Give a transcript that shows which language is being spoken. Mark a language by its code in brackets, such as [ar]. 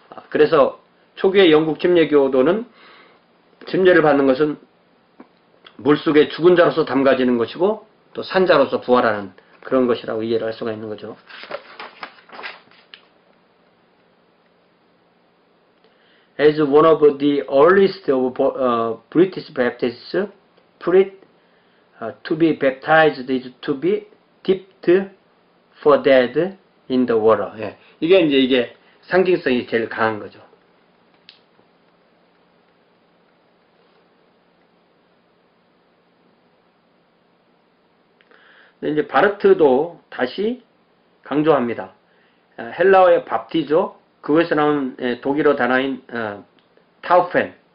[ko] 그래서 초기의 영국 침례교도는 침례를 받는 것은 물속에 죽은 자로서 담가지는 것이고 또 산자로서 부활하는 그런 것이라고 이해를 할 수가 있는 거죠. [en] as one of the earliest of British Baptists, preached to be baptized is to be dipped for dead in the water. [ko] 예. 이게 상징성이 제일 강한 거죠. 근데 이제 바르트도 다시 강조합니다. 헬라어의 밥티조, 그것에서 나온 독일어 단어인 타우펜.